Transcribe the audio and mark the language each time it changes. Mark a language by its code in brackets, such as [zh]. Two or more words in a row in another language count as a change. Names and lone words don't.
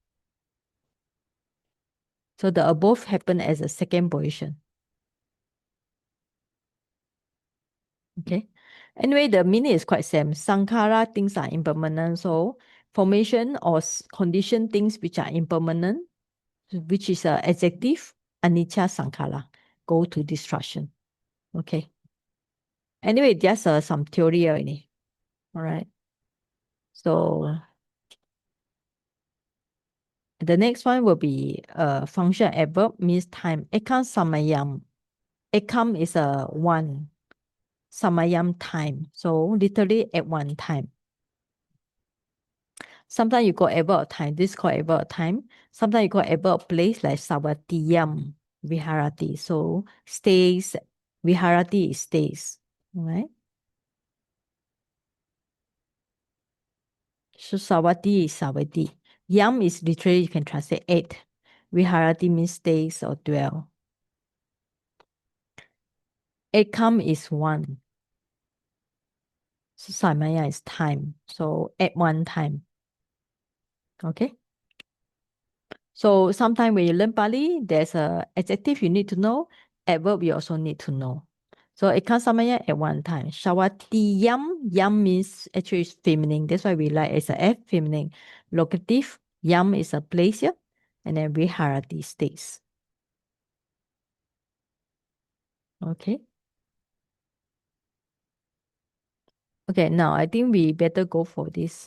[en] So the above happened as a second position. Okay. Anyway, the meaning is quite same. Sankhara, things are impermanent. So formation or condition, things which are impermanent, which is an adjective, [pi] anicca sankhara, [en] go to destruction. Okay. Anyway, just some theory already. All right. So the next one will be function adverb, means time. [pi] Ekam samayam. [en] Ekam is a one. Samayam, time. So literally at one time. Sometimes you got adverb of time. This is called adverb of time. Sometimes you got adverb of place like [pi] savatiyam, viharati. [en] So stays, viharati is stays. All right. So savati is savati. Yam is literally, you can translate 8. Viharati means stays or dwell. Ekam is 1. So samaya is time. So at one time. Okay. So sometimes when you learn Pali, there's a adjective you need to know, adverb you also need to know. So [pi] ekam samaya [en] at one time. Shawati yam, yam means actually it's feminine. That's why we like it's a F, feminine. Locative, yam is a place here. And then viharati, stays. Okay. Okay, now I think we better go for this.